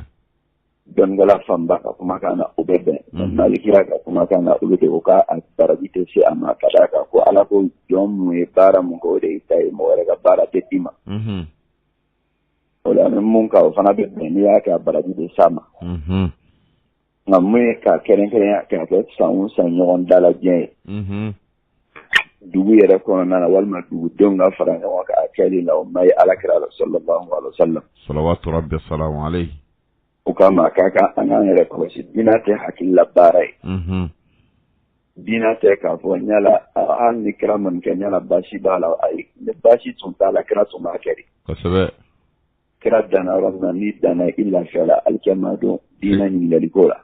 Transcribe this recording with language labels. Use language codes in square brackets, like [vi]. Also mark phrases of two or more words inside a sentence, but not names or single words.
[bm] dɔnnikɛla fanba ka kumakan na o bɛ bɛn malikira ka kumakan na olu de ko k'a baraji tɛ se a ma ka d'a kan ko ala ko jɔn mun ye baara mun kɛ o de y'i ta ye mɔgɔ wɛrɛ ka baara tɛ d'i ma o la ni mun ka o fana bɛ bɛn n'i y'a kɛ a baraji de s'a ma nka mun ye ka kɛrɛnkɛrɛnya k'a kɛ san o san ɲɔgɔn dalajɛ ye dugu yɛrɛ kɔnɔna na walima dugudenw ka fara ɲɔgɔn kan a kɛli la o ma ye alakira la [ar] صلى الله عليه وسلم صلوات ربي سلام عليه [bm] o kama k'a kan an k'an yɛrɛ kɔlɔsi diinɛ tɛ hakilila baara ye diinɛ tɛ k'a fɔ ɲala hali ni kira man kɛ ɲala baasi b'a la ayi ni baasi tun t'a la kira tun b'a kɛ de kosɛbɛ kira danna yɔrɔ min na n'i danna i lafiyala alikɛma don diinɛ ɲiniŋaliko la